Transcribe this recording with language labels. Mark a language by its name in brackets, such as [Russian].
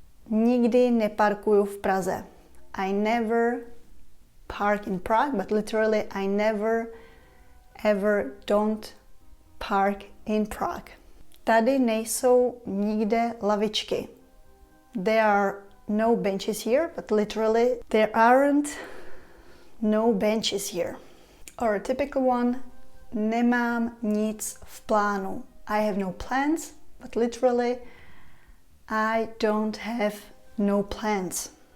[Czech] Nikdy neparkuju v Praze. [English] I never park in Prague, but literally I never ever don't park in Prague. [Czech] Tady nejsou nikde lavičky. [English] There are no benches here, but literally there aren't no benches here. Or a typical one, [Czech] nemám nic v plánu. [English] I have no plans, but literally I don't have no plans.